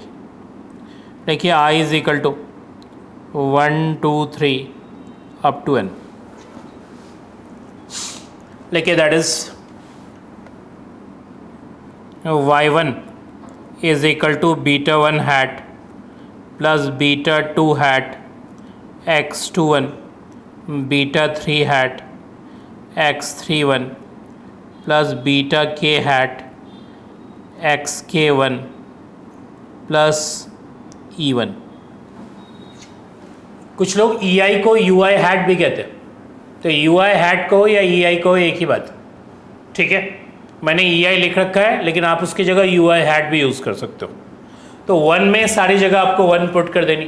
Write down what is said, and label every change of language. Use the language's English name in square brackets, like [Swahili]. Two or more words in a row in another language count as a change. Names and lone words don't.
[English] देखिए i is equal to 1 2 3 up to n। देखिए that is y1 is equal to beta 1 hat plus beta 2 hat x21 beta 3 hat x31 plus beta k hat xk1 plus e1। [Hindi] कुछ लोग ei को [English] ui hat [Hindi] भी कहते हैं, तो [English] ui hat [Hindi] को या ei को एक ही बात, ठीक है। मैंने ei लिख रखा है लेकिन आप उसकी जगह [English] ui hat [Hindi] भी यूज़ कर सकते हो। तो 1 में सारी जगह आपको 1 पुट कर देनी।